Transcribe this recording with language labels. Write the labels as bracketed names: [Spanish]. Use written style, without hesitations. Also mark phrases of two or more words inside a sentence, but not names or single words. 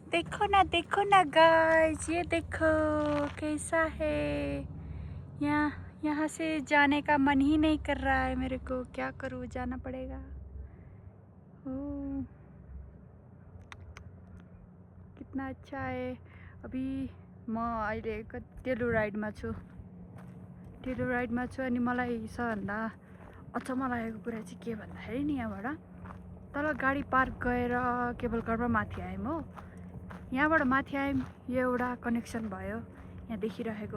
[Hindi] देखो ना गाइस, ये देखो कैसा है। यहाँ से जाने का मन ही नहीं कर रहा है मेरे को। क्या करूँ, जाना पड़ेगा। ओह, कितना अच्छा है। [Nepali] अभी म अहिले टेलुराइडमा छु अनि मलाई सबभन्दा अचम्म लागेको कुरा चाहिँ के भन्दाखेरि नि, यहाँबाट तल गाडी पार्क गएर केबल कारमा माथि आयौँ हो। यहाँबाट माथि आयौँ, यो एउटा कनेक्सन भयो यहाँ देखिरहेको।